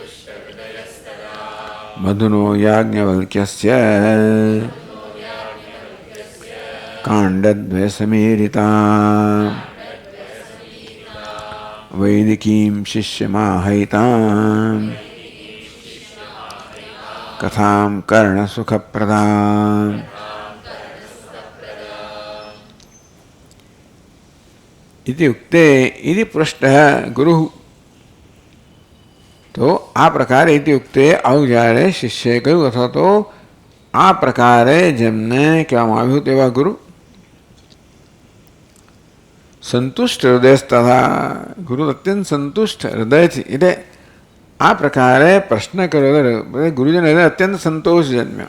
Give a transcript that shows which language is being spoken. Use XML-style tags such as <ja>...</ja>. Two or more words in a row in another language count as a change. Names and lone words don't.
<sa>मधुनो याज्ञवल्क्यस्य काण्डद्वयसमीरिता वैदिकीं शिष्यमाहयितां कथां कर्णसुखप्रदाम्. इति उक्ते इति पृष्टः गुरु.</sa> <gu>તો આ પ્રકારે</gu> <sa>इति उक्ते</sa> <gu>आવું જ્યારે શિષ્યએ કહ્યું અથવા તો આ પ્રકારે જેમને કહેવામાં આવ્યું તેવા ગુરુ સંતુષ્ટ હૃદય તથા ગુરુ અત્યંત સંતુષ્ટ હૃદયથી, એટલે આ પ્રકારે પ્રશ્ન કર્યો ગુરુજીને હૃદય અત્યંત સંતોષ જન્મ્યો.</gu>